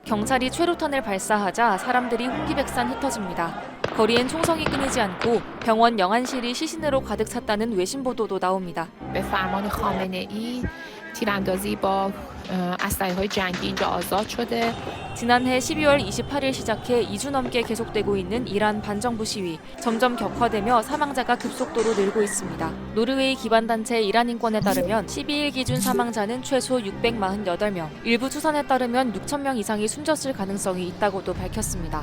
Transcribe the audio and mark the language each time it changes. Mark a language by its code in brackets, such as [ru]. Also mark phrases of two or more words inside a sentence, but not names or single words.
[ko] 경찰이 최루탄을 발사하자 사람들이 혼기백산 흩어집니다. 거리엔 총성이 끊이지 않고 병원 영안실이 시신으로 가득 찼다는 외신 보도도 나옵니다. [fa] به فرمان خامنه ای تیراندازی با اسلحه‌های جنگی اینجا آزاد شده. [ko] 지난해 12월 28일 시작해 2주 넘게 계속되고 있는 이란 반정부 시위. 점점 격화되며 사망자가 급속도로 늘고 있습니다. 노르웨이 기반단체 이란인권에 따르면 12일 기준 사망자는 최소 648명, 일부 추산에 따르면 6,000명 이상이 숨졌을 가능성이 있다고도 밝혔습니다.